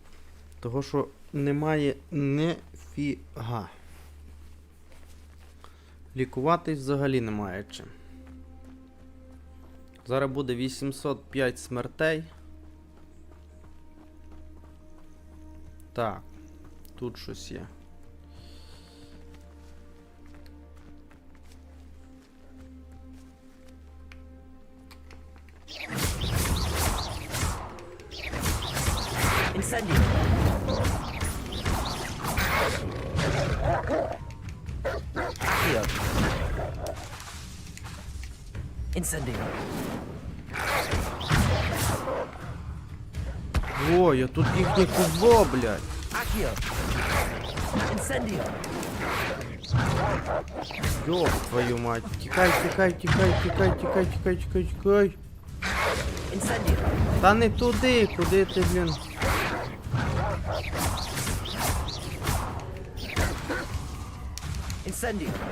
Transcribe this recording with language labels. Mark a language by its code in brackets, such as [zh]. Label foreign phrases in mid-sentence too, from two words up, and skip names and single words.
[uk] Того що немає нефіга. Лікуватись взагалі немає чим. Зараз буде 805 смертей. Так, тут щось є. Incendio. Accio. Incendio. Ой, а тут їхнє кузло, блядь. Accio. Incendio. [ru] Ёб твою мать. [uk] Тікай, тікай, тікай, тікай, тікай, тікай, тікай, тікай. Incendio. Та не туди, куди ти, блін. Incendio.